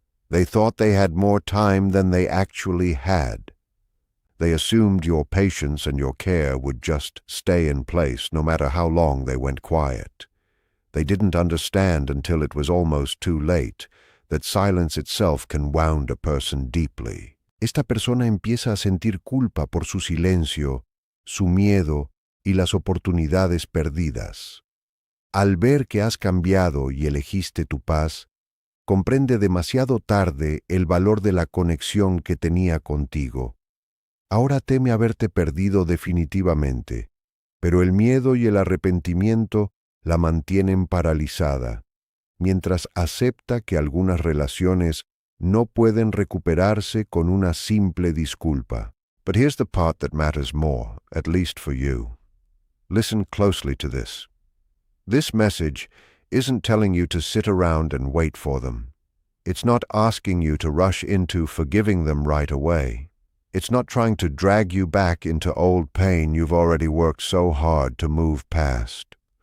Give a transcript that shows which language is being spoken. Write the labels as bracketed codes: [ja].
[en] They thought they had more time than they actually had. They assumed your patience and your care would just stay in place no matter how long they went quiet. They didn't understand until it was almost too late that silence itself can wound a person deeply. [es] Esta persona empieza a sentir culpa por su silencio, su miedo y las oportunidades perdidas. Al ver que has cambiado y elegiste tu paz, comprende demasiado tarde el valor de la conexión que tenía contigo. Ahora teme haberte perdido definitivamente, pero el miedo y el arrepentimiento la mantienen paralizada, mientras acepta que algunas relaciones no pueden recuperarse con una simple disculpa. [en] But here's the part that matters more, at least for you. Listen closely to this. This message isn't telling you to sit around and wait for them. It's not asking you to rush into forgiving them right away. It's not trying to drag you back into old pain you've already worked so hard to move past.